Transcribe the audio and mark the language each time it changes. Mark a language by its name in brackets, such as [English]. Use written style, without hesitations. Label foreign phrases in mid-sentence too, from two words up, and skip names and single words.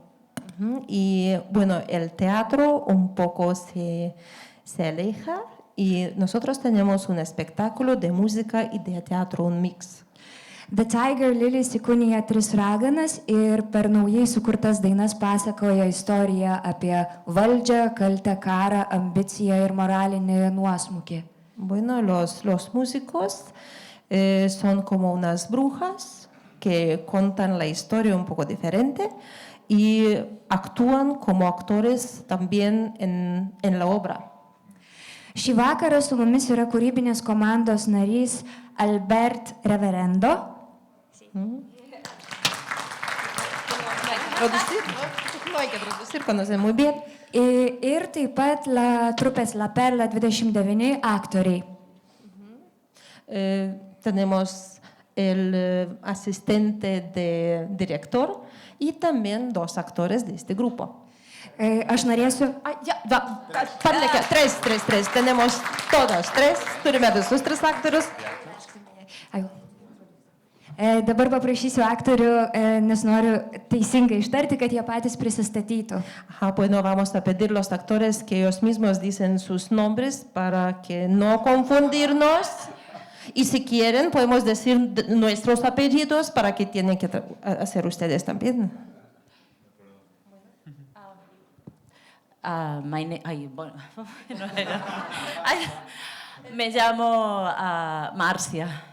[Spanish] Y bueno, el teatro un poco se aleja y nosotros tenemos un espectáculo de música y de teatro, un mix. [Lithuanian] The Tiger Lilies įkūnija 3 raganas ir per naujai sukurtas dainas pasakoja istoriją apie valdžią, kaltę, karą, ambiciją ir moralinį nuosmukį. [Spanish] Bueno, los músicos son como unas brujas que cuentan la historia un poco diferente y actúan como actores también en la obra. [Lithuanian] Šį vakarą su mumis yra kūrybinės komandos narys Albert Reverendo. [Spanish] No hay que traducir, conoce muy bien. [Lithuanian] Ir taip pat trupės La Perla 29 aktoriai. [Spanish] Tenemos el asistente de director y también 2 actores de este grupo. [Lithuanian] Aš norėsiu... [Spanish] Tres. Tenemos todos 3. [Lithuanian] Turime visus 3 actores. Dabar paprašysiu aktorių, nes noriu teisingai ištarti, kad jie patys prisistatytų. [Spanish] Bueno, vamos a pedir los actores que ellos mismos dicen sus nombres para que no confundirnos. Y si quieren, podemos decir nuestros apellidos para que tienen que hacer ustedes también. Me llamo Marcia.